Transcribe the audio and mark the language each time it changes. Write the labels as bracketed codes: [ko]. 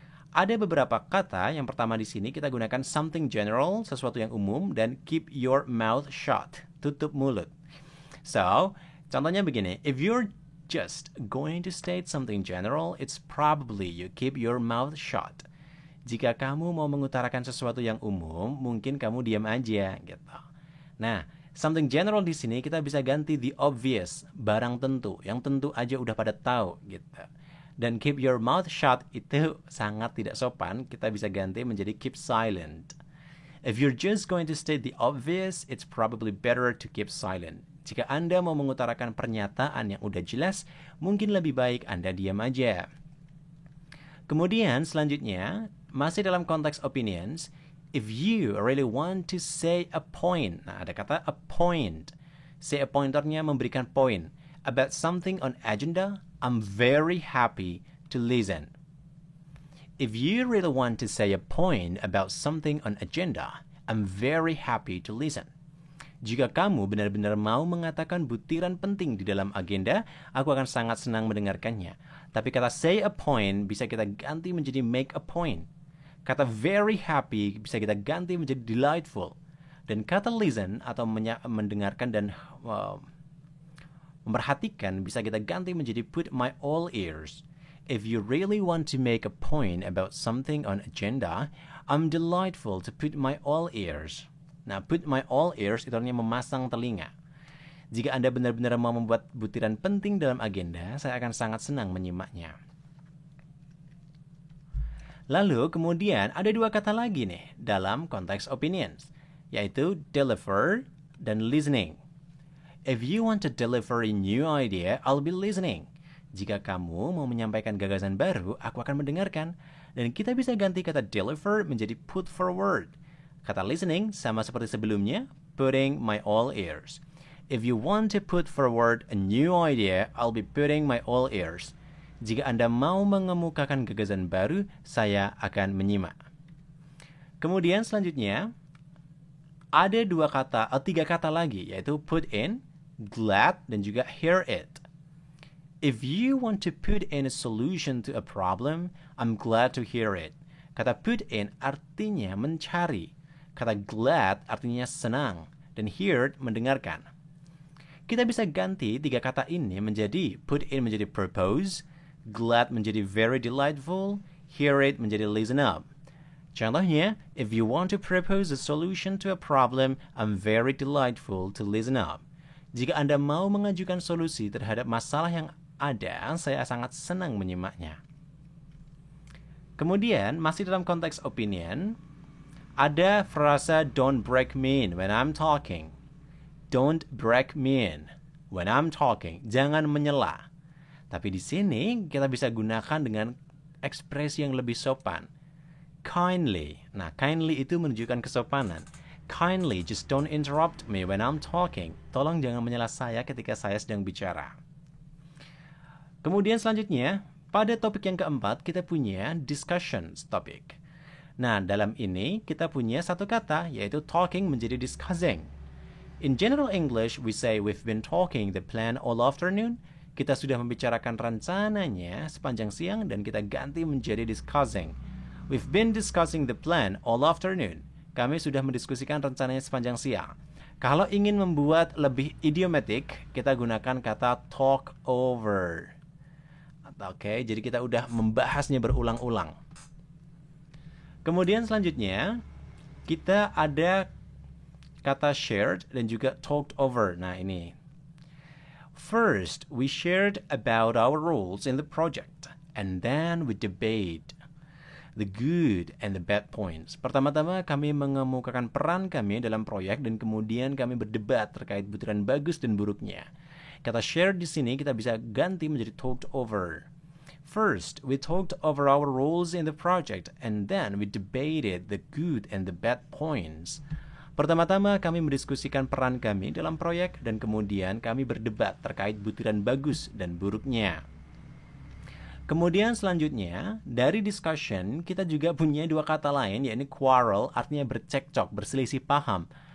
[id] Ada beberapa kata, yang pertama di sini kita gunakan something general, sesuatu yang umum, dan [en] keep your mouth shut, [id] tutup mulut. So, contohnya begini, [en] if you're just going to state something general, it's probably you keep your mouth shut. [id] Jika kamu mau mengutarakan sesuatu yang umum, mungkin kamu diam aja, gitu. Nah, something general di sini kita bisa ganti the obvious, barang tentu, yang tentu aja udah pada tahu, gitu. Dan keep your mouth shut itu sangat tidak sopan, kita bisa ganti menjadi keep silent. [en] If you're just going to state the obvious, it's probably better to keep silent. [id] Jika Anda mau mengutarakan pernyataan yang udah jelas, mungkin lebih baik Anda diam aja. Kemudian selanjutnya, masih dalam konteks [en] opinions, if you really want to say a point, nah ada kata a point. [id] Say a point artinya memberikan poin. [en] About something on agenda, I'm very happy to listen. If you really want to say a point about something on agenda, I'm very happy to listen. [id] Jika kamu benar-benar mau mengatakan butiran penting di dalam agenda, aku akan sangat senang mendengarkannya. Tapi kata say a point bisa kita ganti menjadi make a point. Kata very happy bisa kita ganti menjadi delightful. Dan kata listen atau mendengarkan dan memerhatikan bisa kita ganti menjadi put my all ears. [en] If you really want to make a point about something on agenda, I'm delightful to put my all ears. [id] Nah, put my all ears itu artinya memasang telinga. Jika Anda benar-benar mau membuat butiran penting dalam agenda, saya akan sangat senang menyimaknya. Lalu kemudian ada dua kata lagi nih dalam konteks opinions, yaitu deliver dan listening. [en] If you want to deliver a new idea, I'll be listening. [id] Jika kamu mau menyampaikan gagasan baru, aku akan mendengarkan. Dan kita bisa ganti kata deliver menjadi put forward. Kata listening sama seperti sebelumnya, putting my all ears. [en] If you want to put forward a new idea, I'll be putting my all ears. [id] Jika Anda mau mengemukakan gagasan baru, saya akan menyimak. Kemudian selanjutnya, ada tiga kata lagi, yaitu put in, glad, dan juga hear it. [en] If you want to put in a solution to a problem, I'm glad to hear it. [id] Kata put in artinya mencari. Kata glad artinya senang. Dan hear mendengarkan. Kita bisa ganti tiga kata ini menjadi put in menjadi propose, glad menjadi very delightful, hear it menjadi listen up. [en] Contohnya, if you want to propose a solution to a problem, I'm very delightful to listen up. [id] Jika Anda mau mengajukan solusi terhadap masalah yang ada, saya sangat senang menyimaknya. Kemudian, masih dalam konteks opinion, ada frasa [en] don't break me in when I'm talking. Don't break me in when I'm talking. [id] Jangan menyela. Tapi di sini kita bisa gunakan dengan ekspresi yang lebih sopan. Kindly. Nah, kindly itu menunjukkan kesopanan. [en] Kindly, just don't interrupt me when I'm talking. [id] Tolong jangan menyela saya ketika saya sedang bicara. Kemudian selanjutnya, pada topik yang keempat, kita punya discussions topic. Nah, dalam ini kita punya satu kata, yaitu talking menjadi discussing. [en] In general English, we say we've been talking the plan all afternoon. [id] Kita sudah membicarakan rencananya sepanjang siang dan kita ganti menjadi discussing. [en] We've been discussing the plan all afternoon. [id] Kami sudah mendiskusikan rencananya sepanjang siang. Kalau ingin membuat lebih idiomatic, kita gunakan kata talk over. Oke, jadi kita udah membahasnya berulang-ulang. Kemudian selanjutnya, kita ada kata shared dan juga talked over. Nah, ini. [en] First, we shared about our roles in the project. And then we debate the good and the bad points. [id] Pertama-tama kami mengemukakan peran kami dalam proyek dan kemudian kami berdebat terkait butiran bagus dan buruknya. Kata share di sini kita bisa ganti menjadi talked over. [en] First, we talked over our roles in the project and then we debated the good and the bad points. [id] Pertama-tama kami mendiskusikan peran kami dalam proyek dan kemudian kami berdebat terkait butiran bagus dan buruknya. Kemudian selanjutnya, dari discussion kita juga punya dua kata lain, yaitu quarrel, artinya bercekcok, berselisih paham.